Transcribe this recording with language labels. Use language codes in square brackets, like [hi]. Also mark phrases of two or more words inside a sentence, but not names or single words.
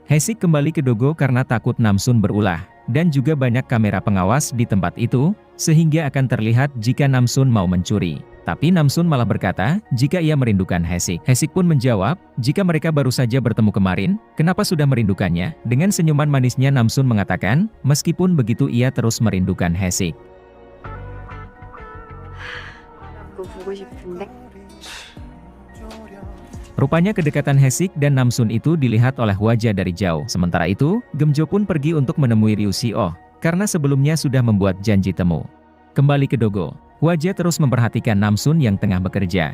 [id] Hesik kembali ke Dogo karena takut Namsun berulah, dan juga banyak kamera pengawas di tempat itu, sehingga akan terlihat jika Namsun mau mencuri. Tapi Namsun malah berkata, jika ia merindukan Hesik. Hesik pun menjawab, jika mereka baru saja bertemu kemarin, kenapa sudah merindukannya? Dengan senyuman manisnya Namsun mengatakan, meskipun begitu ia terus merindukan Hesik. [ko] 너 보고 싶은데. [id] Rupanya kedekatan Hesik dan Namsun itu dilihat oleh Hwaja dari jauh. Sementara itu, Gemjo pun pergi untuk menemui Ryushi karena sebelumnya sudah membuat janji temu. Kembali ke Dogo, Hwaja terus memperhatikan Namsun yang tengah bekerja.